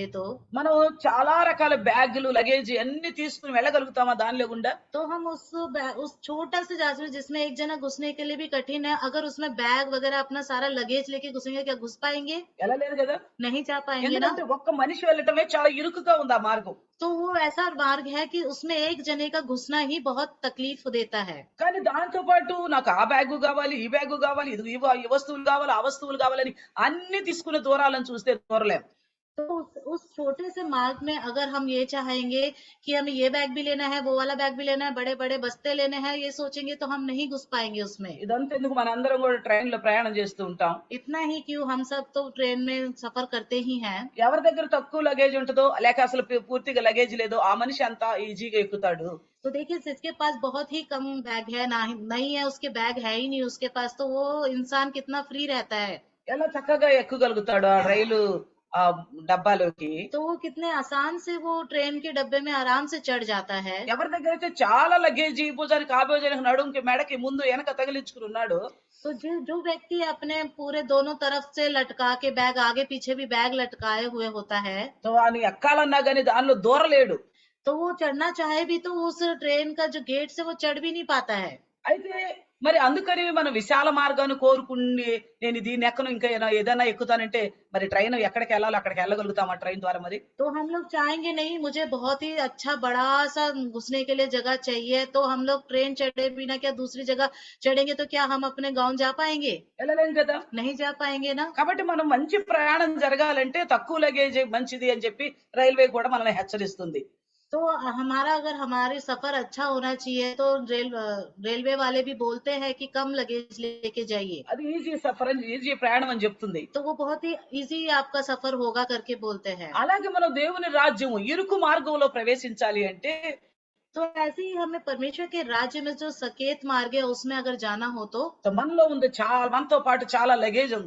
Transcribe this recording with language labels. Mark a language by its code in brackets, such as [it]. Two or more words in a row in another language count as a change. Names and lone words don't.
[te] మనం చాలా రకాల బ్యాగులు, లగేజ్ అన్ని తీసుకుని వెళ్ళగలుగుతామా దానిలో గుండా? [hi] तो हम उस छोटा से जा सकते जिसमें एक जना घुसने के लिए भी कठिन है। अगर उसमें बैग वगैरह अपना सारा लगेज लेके घुसेंगे क्या घुस पाएंगे? [te] వెళ్ళలేరు కదా. [hi] नहीं जा पाएंगे ना। [te] ఎందుకంటే ఒక్క మనిషి వెళ్ళటమే చాలా ఇరుకుగా ఉంది ఆ మార్గం. [hi] तो वो ऐसा मार्ग है कि उसमें एक जने का घुसना ही बहुत तकलीफ देता है। [te] కానీ దాంతో పాటు నాకు ఆ బ్యాగు కావాలి, ఈ బ్యాగు కావాలి, ఇది ఈ వస్తువులు కావాలి, ఆ వస్తువులు కావాలని అన్ని తీసుకునే దూరాలను చూస్తే దూరలేం. [hi] तो उस छोटे से मार्ग में अगर हम ये चाहेंगे कि हमें ये बैग भी लेना है वो वाला बैग भी लेना है बड़े बड़े बस्ते लेने हैं ये सोचेंगे तो हम नहीं घुस पाएंगे उसमें। [te] ఇదంతా ఎందుకు, మనందరం కూడా ట్రైన్ లో ప్రయాణం చేస్తూ ఉంటాం. [hi] इतना ही क्यों हम सब तो ट्रेन में सफर करते ही हैं। [te] ఎవరి దగ్గర తక్కువ లగేజ్ ఉంటుందో, లేక అసలు పూర్తిగా లగేజ్ లేదో, ఆ మనిషి అంతా ఈజీగా ఎక్కుతాడు. [hi] तो देखिए जिसके पास बहुत ही कम बैग है नहीं है उसके बैग है ही नहीं उसके पास तो वो इंसान कितना फ्री रहता है। [te] ఎలా చక్కగా ఎక్కగలుగుతాడు ఆ రైలు ఆ డబ్బాలోకి. [hi] तो वो कितने आसान से वो ट्रेन के डब्बे में आराम से चढ़ जाता है। [te] ఎవరి దగ్గర అయితే చాలా లగేజ్, ఈ భుజానికి ఆ భుజానికి, నడుంకి, మెడకి, ముందు వెనక తగిలించుకుని ఉన్నాడు, [hi] तो जो व्यक्ति अपने पूरे दोनों तरफ से लटका के बैग आगे पीछे भी बैग लटकाए हुए होता है [te] సో అని ఎక్కాలన్నా గానీ దానిలో దూరలేడు. [hi] तो वो चढ़ना चाहे भी तो उस ट्रेन का जो गेट से वो चढ़ भी नहीं पाता है। [te] అయితే మరి అందుకని మనం విశాల మార్గాన్ని కోరుకుని నేను దీన్ని ఎక్కను, ఇంకా ఏదైనా ఎక్కుతానంటే మరి ట్రైన్ ఎక్కడికి వెళ్ళాలో అక్కడికి వెళ్ళగలుగుతాం ఆ ట్రైన్ ద్వారా. మరి [hi] तो हम लोग चाहेंगे नहीं मुझे बहुत ही अच्छा बड़ा सा घुसने के लिए जगह चाहिए तो हम लोग ट्रेन चढ़े बिना क्या दूसरी जगह चढ़ेंगे तो क्या हम अपने गांव जा पाएंगे? [te] వెళ్ళలేం కదా. [hi] नहीं जा पाएंगे ना। [te] కాబట్టి మనం మంచి ప్రయాణం జరగాలంటే తక్కువ లగేజ్ మంచిది అని చెప్పి రైల్వే కూడా మనల్ని హెచ్చరిస్తుంది. [hi] तो हमारा अगर हमारी सफर अच्छा होना चाहिए तो रेलवे वाले भी बोलते हैं कि कम लगेज लेके जाइए, [te] అది ఈజీ సఫర్ అని ఈజీ ప్రయాణం అని చెప్తుంది. [hi] तो वो बहुत ही इजी आपका सफर होगा करके बोलते हैं। [te] అలాగే మనం దేవుని రాజ్యం ఇరుకు మార్గంలో ప్రవేశించాలి అంటే [hi] तो ऐसे ही हमें परमेश्वर के राज्य में जो सकेत मार्ग है उसमें अगर जाना हो तो [te] మనలో ఉంది చాలా మనతో పాటు చాలా లగేజ్ ఉంది.